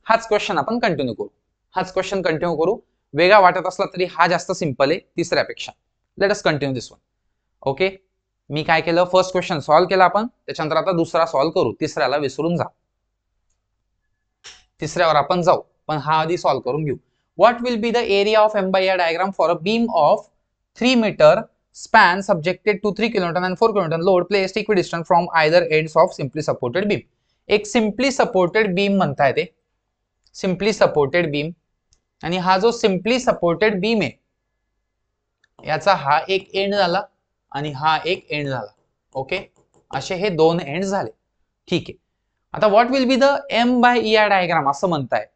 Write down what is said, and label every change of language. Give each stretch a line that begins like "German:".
Marathi: हाच क्वेश्चन आपण कंटिन्यू करू. वेगळा वाटत असला तरी हा जास्त सिंपल आहे तिसऱ्यापेक्षा.
English: Let us continue this one.
Marathi: ओके, मी काय केलं, फर्स्ट क्वेश्चन सॉल्व्ह केला आपण, त्याच्यानंतर आता दुसरा सॉल्व्ह करू. तिसऱ्याला विसरून जा, तिसऱ्यावर आपण जाऊ, पण हा आधी सॉल्व्ह करून घेऊ.
English: What will be the area of M by AR diagram for a beam of 3 metre span subjected to 3 kilonewton and 4 kilonewton load placed equidistant from either ends of simply supported beam.
Marathi: एक simply supported beam म्हणता येते, simply supported beam. आणि हा जो simply supported beam आहे याचा हा एक एंड झाला आणि हा एक एंड झाला. ओके, असे हे 2 एंड झाले. ठीक आहे, आता
English: what will be the M by ER diagram
Marathi: असं म्हणताय.